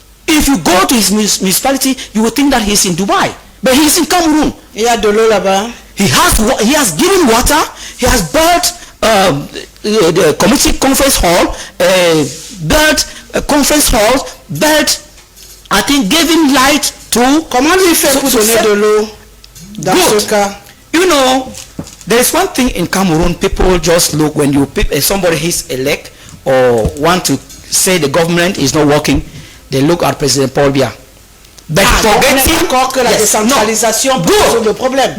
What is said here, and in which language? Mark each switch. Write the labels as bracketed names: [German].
[English] If you go to his municipality, you will think that he's in Dubai, but he's in Cameroon. [French] Il y a de l'eau là-bas. [English] He has given water. He has built the community conference hall, built conference halls, built, I think, giving light to. [French] Comment il fait pour donner de l'eau dans ce cas? [English] You know, there is one thing in Cameroon. People just look when somebody hits a leg or want to say the government is not working. They look at President Paul Biya. But forgetting [French] encore que la décentralisation pose le problème.